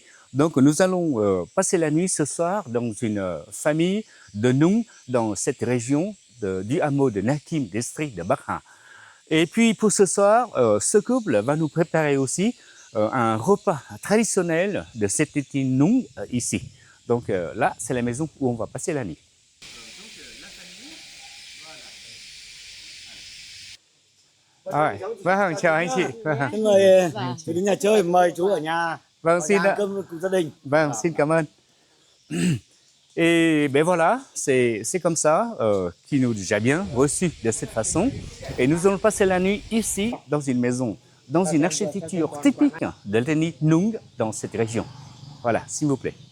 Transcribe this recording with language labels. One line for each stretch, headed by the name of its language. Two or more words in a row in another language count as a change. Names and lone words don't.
French: Donc, nous allons passer la nuit ce soir dans une famille de Nung, dans cette région du hameau de Nakim, district de Bakhan. Et puis, pour ce soir, ce couple va nous préparer aussi un repas traditionnel de cette ethnie Nung ici. Donc là, c'est la maison où on va passer la nuit.
Vietnamese: Rồi, vâng, chào anh chị. Xin mời chú đến nhà chơi, mời chú ở nhà. Vâng, xin ăn cơm cùng gia đình. Vâng, xin cảm ơn.
French: Et ben voilà, c'est comme ça qu'ils nous ont déjà bien reçus de cette façon. Et nous allons passer la nuit ici, dans une maison, dans une architecture typique de l'ethnie Nung dans cette région. Voilà, s'il vous plaît.